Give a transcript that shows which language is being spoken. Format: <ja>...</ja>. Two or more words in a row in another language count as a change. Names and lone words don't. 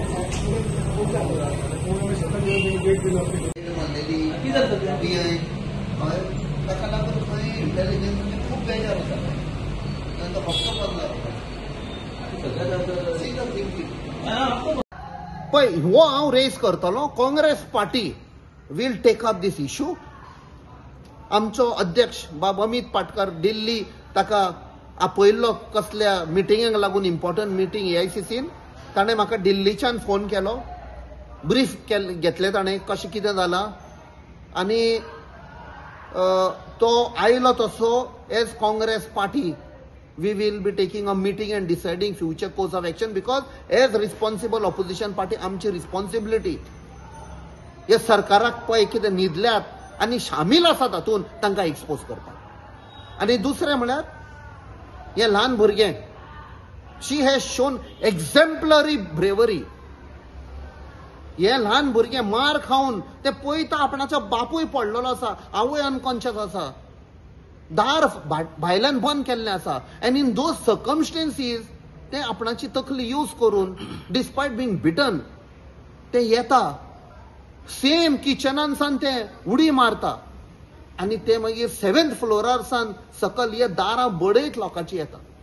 <kok>इंटेलिजन्स खूप बेजार होता फक्त पळय हो हांव रेज करतलो काँग्रेस पार्टी</kok> <en>will take up this issue</en> <kok>आमचो अध्यक्ष बाब अमित पाटकर दिल्ली ताका आपयल्लो कसल्या मिटिंगाक लागून</kok> <en>important meeting</en> <kok>AICCन ताणें म्हाका दिल्लीच्यान फोन केलो ब्रीफ घेतले ताणें कशें कितें जालां आनी तो आयलो तसो</kok> <en>as Congress party we will be taking a meeting and deciding future course of action because as responsible opposition party</en> <kok>आमची responsibility हे सरकाराक पळय कितें न्हिदल्यात आनी शामील आसा तातूंत तांकां एक्सपोज करपाक आनी दुसरें म्हळ्यार हे ल्हान भुरगें</kok> <en>she has shown exemplary bravery</en> <kok>हे ल्हान भुरगें मार खावन ते पळयता आपणाचो बापूय पडलेलो आसा आवय अनकॉन्शियस आसा दार भायल्यान बंद केल्लें आसा</kok> <en>and in those circumstances</en> <kok>ते आपणाची तकली यूज करून</kok> <en>despite being beaten</en> <kok>ते येता सेम किचनान सान ते उडी मारता आनी ते मागीर 7th फ्लोरार सान सकल हे दारां बडयत लोकांची येता</kok>